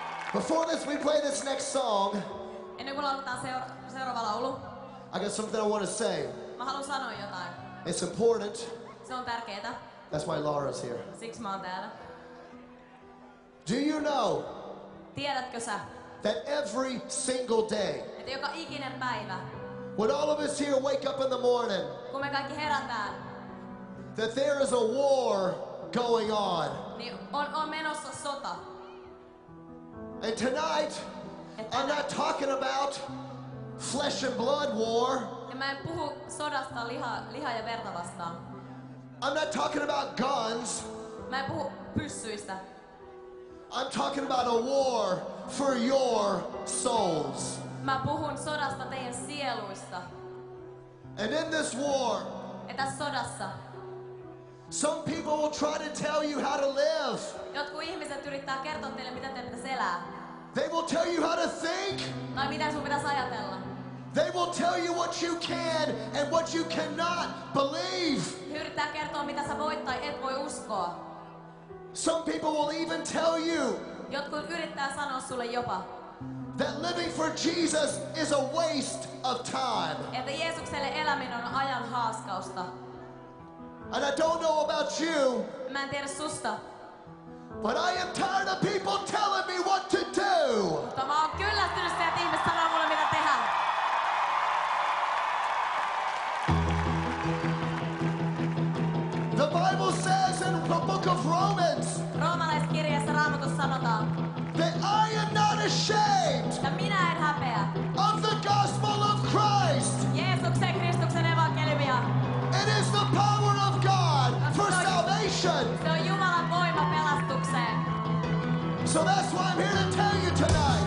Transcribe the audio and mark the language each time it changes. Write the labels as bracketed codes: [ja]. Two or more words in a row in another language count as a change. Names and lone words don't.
[en] Before this, we play this next song. [fi] Ennen kuin lauletaan seuraava laulu, [en] I got something I want to say. [fi] mä haluan sanoa jotain. [en] It's important. [fi] Se on tärkeetä. [en] That's why Laura's here. [fi] Siksi mä oon täällä. [en] Do you know [fi] Tiedätkö sä, [en] that every single day, [fi] että joka ikinen päivä, [en] when all of us here wake up in the morning, [fi] kun me kaikki herätään, [en] that there is a war going on? [fi] niin on menossa sota. [en] And tonight, I'm not talking about flesh and blood war. [fi] Ja mä en puhu sodasta liha ja verta vastaan. [en] I'm not talking about guns. [fi] Mä en puhu pyssyistä. [en] I'm talking about a war for your souls. [fi] Mä puhun sodasta teidän sieluista. [en] And in this war, [fi] Ja tässä sodassa [en] some people will try to tell you how to live. [fi] jotkut ihmiset yrittää kertoa teille, mitä teidän pitäisi elää. [en] They will tell you how to think. [fi] Tai mitä sun pitäisi ajatella. [en] They will tell you what you can and what you cannot believe. [fi] He yrittää kertoa, mitä sä voit tai et voi uskoa. [en] Some people will even tell you [fi] Jotkut yrittää sanoa sulle jopa, [en] that living for Jesus is a waste of time. [fi] että Jeesukselle eläminen on ajan haaskausta. [en] And I don't know about you, [fi] Mä en tiedä susta, [en] but I am tired of people telling me what to do. [fi] mutta mä oon kyllästynyt siihen, että ihmiset sanoo mulle, mitä tehdä. [en] The Bible says in the book of Romans [fi] Roomalaiskirjassa Raamatussa sanotaan, [en] that I am not ashamed [fi] että minä en häpeä [en] of the gospel of Christ. [fi] Jeesuksen Kristuksen evankeliumia. [en] It is the power of God for salvation. [fi] Se on Jumalan voima pelastukseen. [en] So that's why I'm here to tell you tonight.